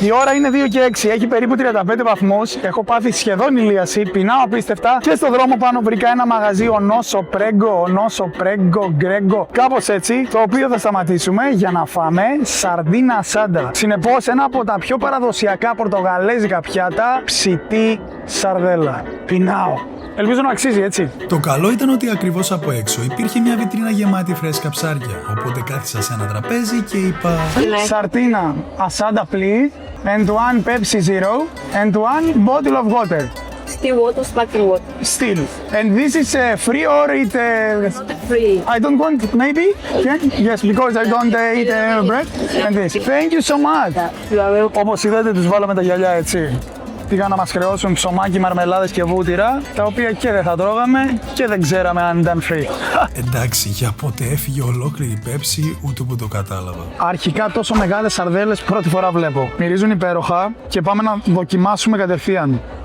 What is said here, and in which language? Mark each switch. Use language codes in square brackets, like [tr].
[el] Η ώρα είναι 2 και 6, έχει περίπου 35 βαθμούς, έχω πάθει σχεδόν ηλίαση, πεινάω απίστευτα και στον δρόμο πάνω βρήκα ένα μαγαζί Ονόσο Πρέγκο, Γκρέγκο, κάπως έτσι, το οποίο θα σταματήσουμε για να φάμε σαρδίνα σάντα. Συνεπώς, ένα από τα πιο παραδοσιακά πορτογαλέζικα πιάτα, ψητή σαρδέλα. Πεινάω. Ελπίζω να αξίζει, έτσι. Το καλό ήταν ότι ακριβώς από έξω υπήρχε μια βιτρίνα γεμάτη φρέσκα ψάρια. Οπότε κάθισα σε ένα τραπέζι και είπα: [en] Σαρτίνα ασάντα, please, and 1 Pepsi Zero, and 1 bottle of water. Still water, sparkling water. Still. And this is free or it... Free. I don't want, maybe? Yeah? Yes, because I don't eat bread. And this. Thank you so much. You are welcome. [el] Όπως είδατε, τους βάλαμε τα γυαλιά, έτσι. Πήγαν να μας χρεώσουν ψωμάκι, μαρμελάδες και βούτυρα, τα οποία και δεν θα τρώγαμε και δεν ξέραμε αν ήταν free. Εντάξει, για πότε έφυγε ολόκληρη Πέψη, ούτε που το κατάλαβα. Αρχικά τόσο μεγάλες σαρδέλες πρώτη φορά βλέπω. Μυρίζουν υπέροχα και πάμε να δοκιμάσουμε κατευθείαν.